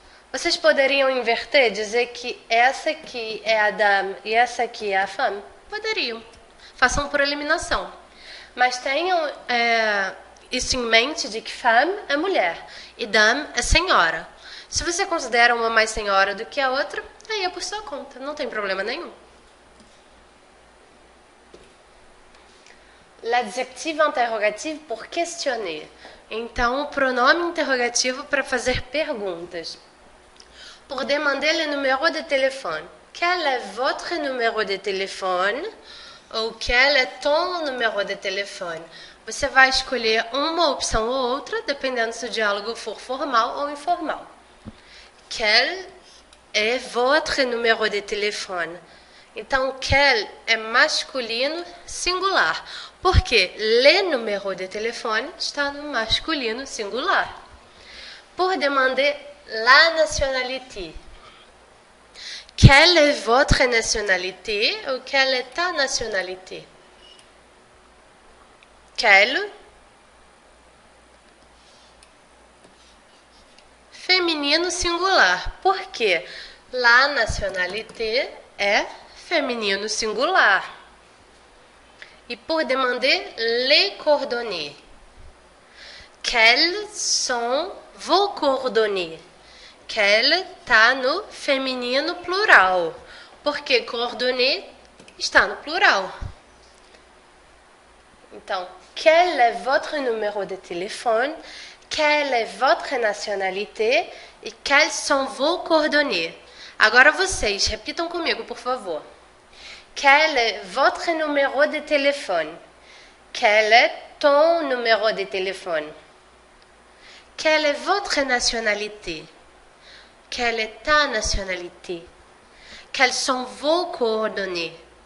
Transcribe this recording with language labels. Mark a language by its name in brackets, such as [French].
[Portuguese] Vocês poderiam inverter, dizer que essa aqui é a dame e essa aqui é a femme? Poderiam. Façam por eliminação. Mas tenham isso em mente de que femme é mulher e dame é senhora. Se você considera uma mais senhora do que a outra, aí é por sua conta, não tem problema nenhum. [French] L'adjectif interrogatif pour questionner. [Portuguese] Então, o pronome interrogativo para fazer perguntas. [French] Pour demander le numéro de téléphone. Quel est votre numéro de téléphone? Ou quel est ton numéro de téléphone? [Portuguese] Você vai escolher uma opção ou outra, dependendo se o diálogo for formal ou informal. [French] Quel est votre numéro de téléphone? [Portuguese] Então, quel é masculino singular. Porque [French] le numéro de téléphone [Portuguese] está no masculino singular. [French] Pour demander la nationalité. Quelle est votre nationalité ou quelle est ta nationalité? Quelle? [Portuguese] Feminino singular. Por quê? [French] La nationalité [Portuguese] é feminino singular. [French] E pour demander les coordonnées. Quelles sont vos coordonnées? [Portuguese] Quelle está no feminino plural. Porque coordonnées está no plural. [French] Então, quel est votre numéro de téléphone? Quelle est votre nationalité? E quelles sont vos coordonnées? [Portuguese] Agora vocês, repitam comigo, por favor. [French] Quel est votre numéro de téléphone? Quel est ton numéro de téléphone? Quelle est votre nationalité? Quelle est ta nationalité? Quelles sont vos coordonnées?